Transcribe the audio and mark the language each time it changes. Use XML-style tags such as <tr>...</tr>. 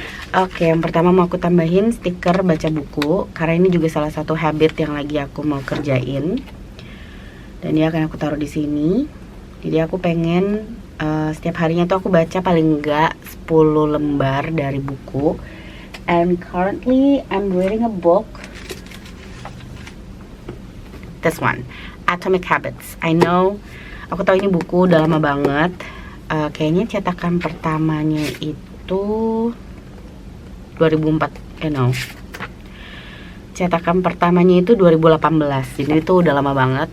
<id>Oke, yang pertama mau aku tambahin stiker baca buku, karena ini juga salah satu habit yang lagi aku mau kerjain. Dan dia akan aku taruh di sini. Jadi aku pengen setiap harinya tuh aku baca paling enggak 10 lembar dari buku.</id> <en>And currently I'm reading a book. This one, Atomic Habits. I know,</en> <id>aku tahu ini buku udah lama banget. Kayaknya cetakan pertamanya itu 2004. Cetakan pertamanya itu 2018. Jadi itu udah lama banget.</id>